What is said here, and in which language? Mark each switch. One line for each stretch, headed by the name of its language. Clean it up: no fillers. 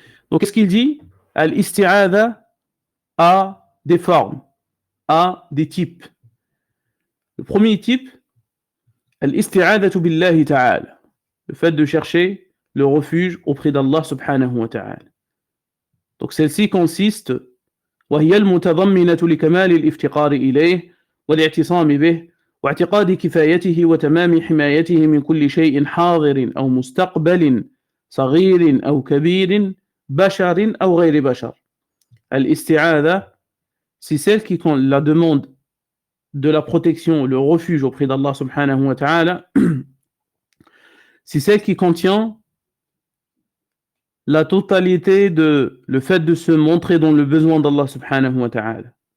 French: Donc qu'est-ce qu'il dit? Al-isti'adha a des formes, a des types. Le premier type,
Arabic: al-isti'adhatu billahi ta'ala.
French: Le fait de chercher le refuge auprès d'Allah subhanahu wa ta'ala. Donc celle-ci consiste
Arabic: وهي المتضمنة لكمال الافتقار إليه والاعتصام به واعتقاد كفايته وتمام حمايته من كل شيء حاضر أو مستقبل صغير أو كبير بشر أو غير بشر.
French: Al-isti'adha, c'est celle qui, quand la demande de la protection, le refuge auprès d'Allah subhanahu wa ta'ala, c'est celle qui contient la totalité de le fait de se montrer dans le besoin d'Allah subhanahu wa ta'ala.